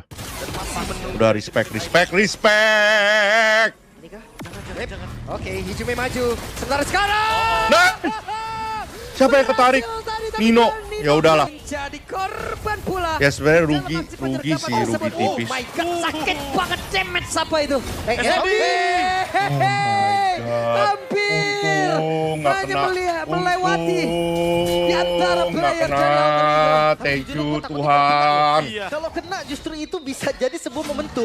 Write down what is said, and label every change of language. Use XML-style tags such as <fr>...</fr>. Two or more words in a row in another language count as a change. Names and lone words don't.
<id>Dan masih menunggu. Udah respect. Ini kah? Jangan. Oke, Hijume maju. Sebentar sekarang. Nah, siapa yang ketarik? Nino. Ya udahlah. Jadi korban pula. Ya sebenarnya rugi sih, rugi Oh tipis.</id> <en>my god,</en> <id>sakit banget damage apa itu? Hampir. Untung nggak Hanya kena. melewati di antara Untung nggak player kena. dari Alter Ego.</id> <en>Thank you Tuhan.</en> <id>Iya. Kalau kena justru itu bisa jadi sebuah momentum.</id>